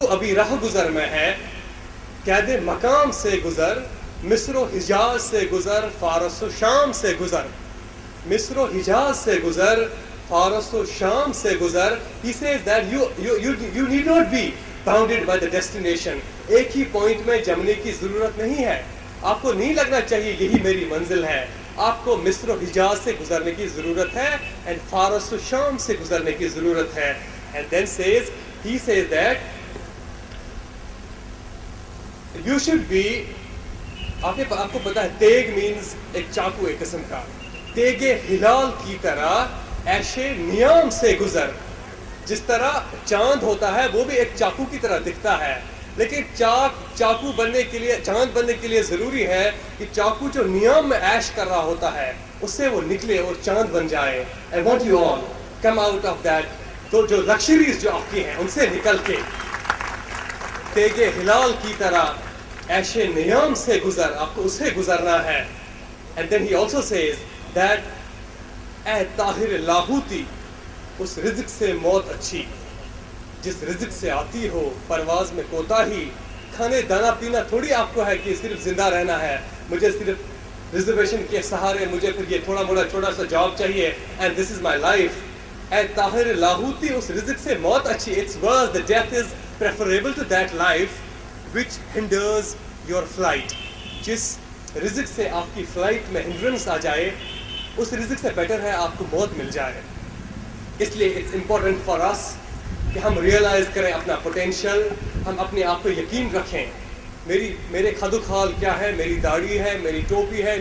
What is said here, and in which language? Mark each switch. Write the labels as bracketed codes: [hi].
[ur] ابھی راہ گزر میں ہے، قید مقام سے گزر، مصر و حجاز سے گزر، فارس و شام سے گزر، مصر و حجاز سے گزر، فارس و شام سے گزر. [en] He says that you need not be bounded by the destination. [ur] ایک ہی پوائنٹ میں جمنے کی ضرورت نہیں ہے. آپ کو نہیں لگنا چاہیے یہی میری منزل ہے. آپ کو مصر و حجاز سے گزرنے کی ضرورت ہے [en] and [ur] فارس و شام سے گزرنے کی ضرورت ہے. [en] And then he says that you should be, [ur] آپ کو پتا ہے تیگ مینز ایک چاقو ایک قسم کا. تیگ ہلال کی طرح ایشے نیام سے گزر. جس طرح چاند ہوتا ہے وہ بھی ایک چاقو کی طرح دکھتا ہے، لیکن چاقو بننے کے لیے، چاند بننے کے لیے ضروری ہے کہ چاقو جو نیام میں ایش کر رہا ہوتا ہے اس سے وہ نکلے اور چاند بن جائے. [en] I want you all come out of that. [ur] تو جو لکشریز جو آپ کی ہیں ان سے نکل کے تیگ ہلال کی طرح ایشے نیام سے گزر، آپ کو اسے گزرنا ہے. [en] And then he also says that [ur] اے طاہر لاہوتی، اس رزق سے موت اچھی جس رزق سے آتی ہو پرواز میں کوتاہی. کھانے دانا پینا تھوڑی آپ کو ہے کہ صرف زندہ رہنا ہے، مجھے صرف ریزرویشن کے سہارے مجھے پھر یہ تھوڑا موڑا چھوٹا سا جاب چاہیے [en] and this is my life. [ur] اے طاہر لاہوتی، اس رزق سے موت اچھی. [en] It's worse, the death is preferable to that life which hinders your flight. [ur] جس رزق سے آپ کی فلائٹ میں ہنڈرنس آ جائے اس رزق سے بیٹر ہے آپ کو موت مل جائے. اس لیے [en] it's important for us [ur] کہ ہم ریئلائز کریں اپنا پوٹینشیل، ہم اپنے آپ پہ یقین رکھیں. میرے خد و خال کیا ہے، میری داڑھی ہے، میری ٹوپی ہے.